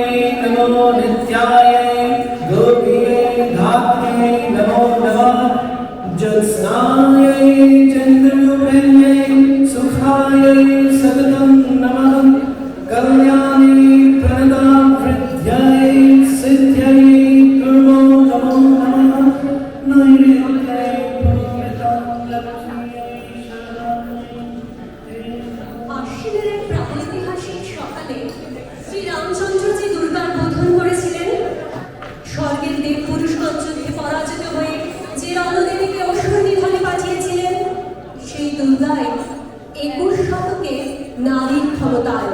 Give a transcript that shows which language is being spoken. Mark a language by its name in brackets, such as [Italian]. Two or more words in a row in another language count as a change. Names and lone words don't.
[Sanskrit] नमो नित्यायै गोपियै धात्र्यै नमो नमः ज्योत्स्नायै चन्द्ररूपिण्यै सुखायै सततं नमः कल्याणी प्रणतां वृद्ध्यै सिद्ध्यै कुर्मो नमो नमः नैवेद्यै पूजितां लक्ष्म्यै [Bangla] আশ্বিনের এক প্রাগৈতিহাসিক সকালে শ্রীরামচন্দ্র যে দুর্গার বোধন করেছিলেন, স্বর্গের দেব পুরুষগণ যুদ্ধে পরাজিত হয়ে যে রণদেবীকে অসুর নিধনে পাঠিয়েছিলেন, সেই দুর্গায় 21 শতকে নারীর ক্ষমতায়ন।